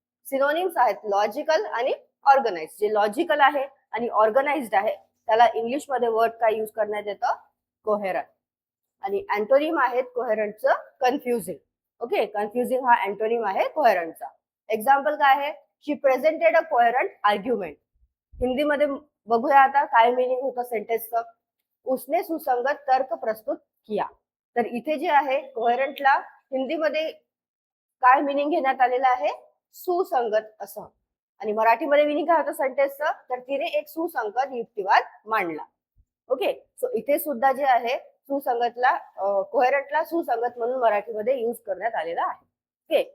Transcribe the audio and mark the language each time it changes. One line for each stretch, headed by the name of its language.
Marathi: Synonyms आहेत logical आणि organise. जे लॉजिकल आहे आणि ऑर्गनाइज्ड आहे त्याला इंग्लिशमध्ये वर्ड काय यूज करण्यात येतं? कोहेरंट. आणि अँटोनिम आहेत कोहेरंटचं कन्फ्युजिंग. ओके, कन्फ्युजिंग हा अँटोनिम आहे कोहेरंटचा. एक्झाम्पल काय आहे?
English: She presented a coherent argument.
Marathi: हिंदीमध्ये बघूया आता काय मिनिंग होतं सेंटेन्सचं.
Hindi: उसने सुसंगत तर्क प्रस्तुत किया.
Marathi: तर इथे जे आहे कोहेरंटला हिंदीमध्ये काय मिनिंग घेण्यात आलेलं आहे? सुसंगत असं. आणि मराठीमध्ये मिनिंग काय होतं सेंटेन्सचं? तर तिने एक सुसंगत युक्तिवाद मांडला. ओके. ओके. सो इथे सुद्धा जे आहे सुसंगतला कोहेरंटला सुसंगत म्हणून मराठीमध्ये युज करण्यात आलेला आहे. ओके.